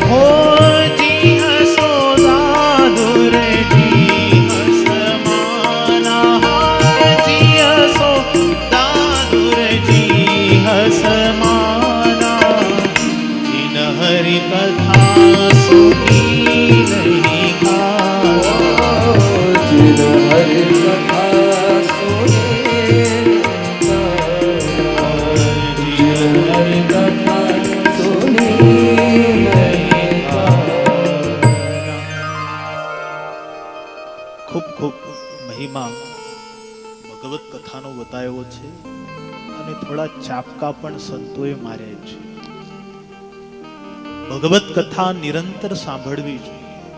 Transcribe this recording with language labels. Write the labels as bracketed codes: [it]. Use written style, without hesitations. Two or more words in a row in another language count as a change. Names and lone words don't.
[hi] हो जी हसो दादुर जी हस माना जी हसो दादुर जी हस माना जिन हरि कथा सुनी नहीं खाना जिन हरि कथा सुनी जिन हरि कथा सुनी नहीं [gu] ખૂબ ખૂબ મહિમા ભગવત કથાનો બતાવ્યો છે અને થોડા ચાપકા પણ સંતોએ માર્યા છે. ભગવત કથા નિરંતર સાંભળવી જોઈએ.